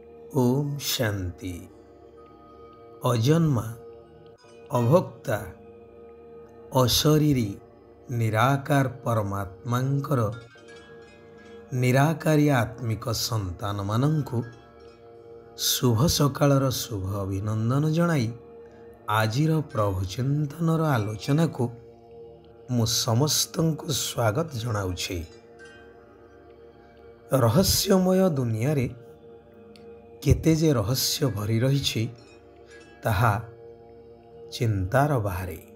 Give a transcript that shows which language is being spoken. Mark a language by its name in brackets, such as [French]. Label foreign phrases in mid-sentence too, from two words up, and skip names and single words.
[Odia] ଓମ୍ ଶାନ୍ତି। ଅଜନ୍ମା, ଅଭୋକ୍ତା, ଅଶରୀରୀ ନିରାକାର ପରମାତ୍ମାଙ୍କର ନିରାକାରୀ ଆତ୍ମିକ ସନ୍ତାନ ମାନଙ୍କୁ ଶୁଭ ସକାଳର ଶୁଭ ଅଭିନନ୍ଦନ ଜଣାଇ ଆଜିର ପ୍ରଭୁ ଚିନ୍ତନର ଆଲୋଚନା କୁ ମୁ ସମସ୍ତଙ୍କୁ ସ୍ୱାଗତ ଜଣାଉଛି। ରହସ୍ୟମୟ ଦୁନିଆ ରେ କେତେ ଯେ ରହସ୍ୟ ଭରି ରହି ତାହା ଚିନ୍ତାର ବାହାରେ।